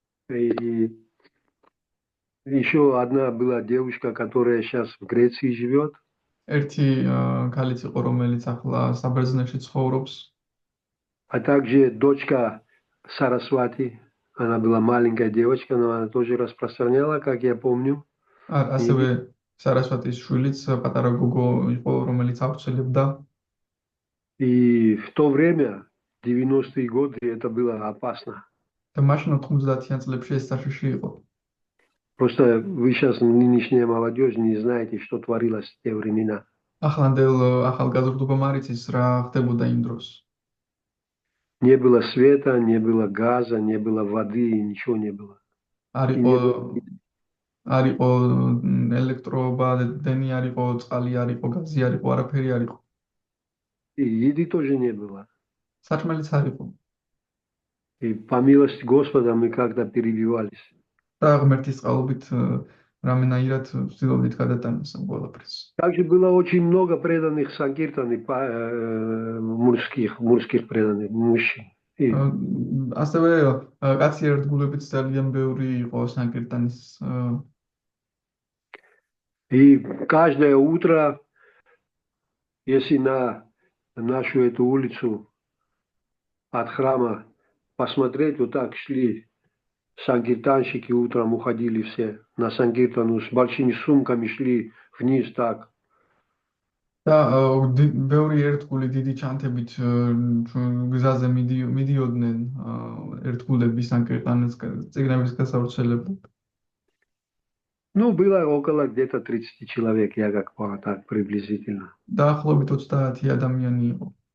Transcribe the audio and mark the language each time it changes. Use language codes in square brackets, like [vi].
[ru] И еще одна была девушка, которая сейчас в Греции живет. [ka] ერთი ქალიც იყო, რომელიც ახლა საბერძნეთში ცხოვრობს. [ru] А также дочка Сарасвати. Она была маленькая девочка, но она тоже распространяла, как я помню. [ka] ასევე სარასვატის შვილიც პატარა გოგო იყო, რომელიც ავრცელებდა. [ru] И в то время, 90-е годы, это было опасно. [ka] და მაშინ 90-იან წლებში ეს საშიში იყო. [ru] Просто вы сейчас, нынешняя молодежь, не знаете, что творилось в те времена. [ka] ახლანდელ ახალგაზრდობამ არ იცის რა ხდებოდა იმ დროს. [ru] Не было света, не было газа, не было воды, ничего не было. [ka] არ იყო ელექტროობა, დენი არ იყო, წყალი არ იყო, გაზი არ იყო, არაფერი არ იყო. [ru] И еды тоже не было. [ka] საჭმელიც არ იყო. [ru] И по милости Господа мы как-то перебивались. [ka] და ღმერთის წყალობით რამენაირად ვცდილობდით გადატანოს ამ ყველაფერს. [ru] Также было очень много преданных санкиртаны, мужских преданных мужчин. [ka] ასევე კაცი ერთგულებიც ძალიან ბევრი იყო სანკირტანის. [ru] И каждое утро, если на нашу эту улицу от храма посмотреть, вот так шли санкиртанщики, утром уходили все на санкиртану, с большими сумками шли вниз так. [ka] და ბევრი ერთგული დიდი ჩანთებით გზაზე მიდიოდნენ ერთგულები სანკირტანის წიგნების გასავრცელებლად. [ru] Ну, было около где-то 30 человек, я как понял, так приблизительно. [ka] დაახლოებით 30 ადამიანი იყო.